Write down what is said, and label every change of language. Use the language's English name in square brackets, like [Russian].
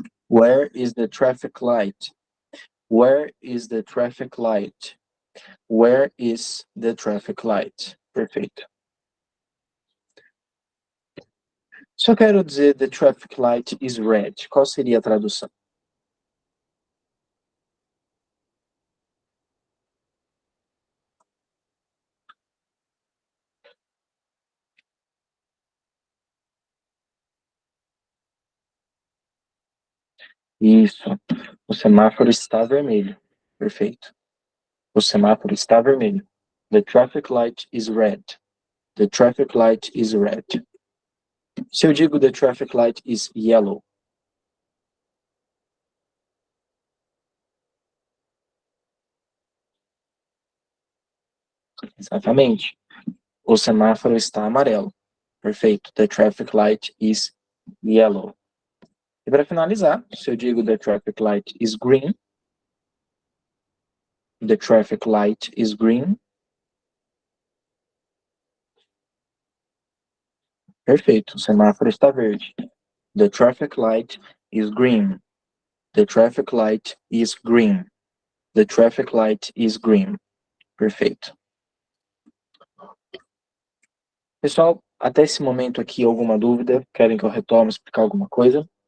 [English] Where is the traffic light? Where is the traffic light? Where is the traffic light? [Portuguese] Perfeito. Se eu quero dizer [English] the traffic light is red, [Portuguese] qual seria a tradução? Isso. O semáforo está vermelho. Perfeito. O semáforo está vermelho. [English] The traffic light is red. The traffic light is red. [Portuguese] Se eu digo [English] the traffic light is yellow. [Portuguese] Exatamente. O semáforo está amarelo. Perfeito. [English] The traffic light is yellow. [Portuguese] E para finalizar, se eu digo [English] the traffic light is green. The traffic light is green. [Portuguese] Perfeito. O semáforo está verde. [English] The traffic light is green. The traffic light is green. The traffic light is green. [Portuguese] Perfeito. Pessoal, até esse momento aqui, alguma dúvida? Querem que eu retome, explicar alguma coisa?